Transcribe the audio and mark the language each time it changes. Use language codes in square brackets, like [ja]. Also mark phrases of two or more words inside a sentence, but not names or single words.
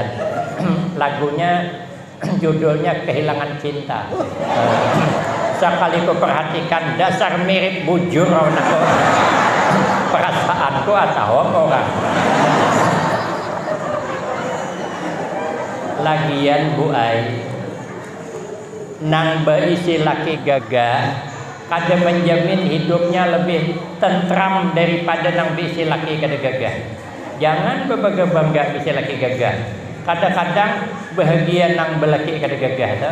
[id] Lagunya judulnya Kehilangan Cinta. [bjn] Sekali ku perhatikan dasar mirip bujur aku. [id] Perasaanku atau orang. [bjn] Lagian Bu Ai, nang berisi laki gagah kada menjamin hidupnya lebih tentram daripada nang berisi laki kada gagah. Jangan berbangga berisi laki gagah. Kadang-kadang bahagia nang belaki kada gagah tu.